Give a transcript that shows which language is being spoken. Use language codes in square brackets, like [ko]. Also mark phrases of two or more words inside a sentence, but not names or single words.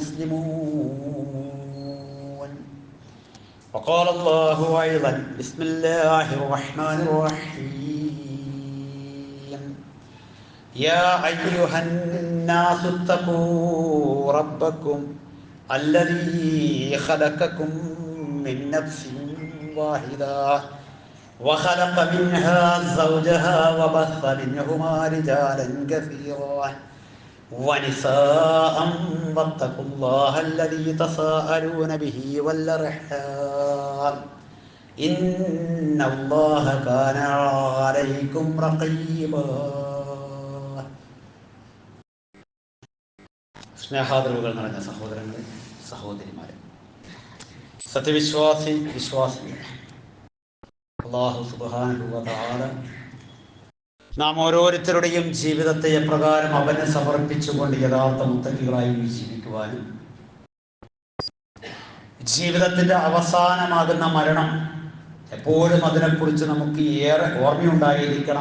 [ar] مسلمون وقال الله أيضا بسم الله الرحمن الرحيم يا أيها الناس اتقوا ربكم الذي خلقكم من نفس واحدة وخلق منها زوجها وبث منهما رجالا كثيرا ونساء واتقوا الله الذي تساءلون به والأرحام إن الله كان عليكم رقيبا [ml] സ്നേഹാദരവുകൾ നിറഞ്ഞ സഹോദരങ്ങളെ സഹോദരിമാരെ, സത്യവിശ്വാസി വിശ്വാസികളെ, [ar] الله سبحانه وتعالى [ml] നാം ഓരോരുത്തരുടെയും ജീവിതത്തെ എപ്രകാരം അവന് സമർപ്പിച്ചുകൊണ്ട് യഥാർത്ഥ മുത്തഖികളായി ജീവിക്കുവാനും ജീവിതത്തിന്റെ അവസാനമാകുന്ന മരണം എപ്പോഴും അതിനെക്കുറിച്ച് നമുക്ക് ഏറെ ഓർമ്മയുണ്ടായിരിക്കണം.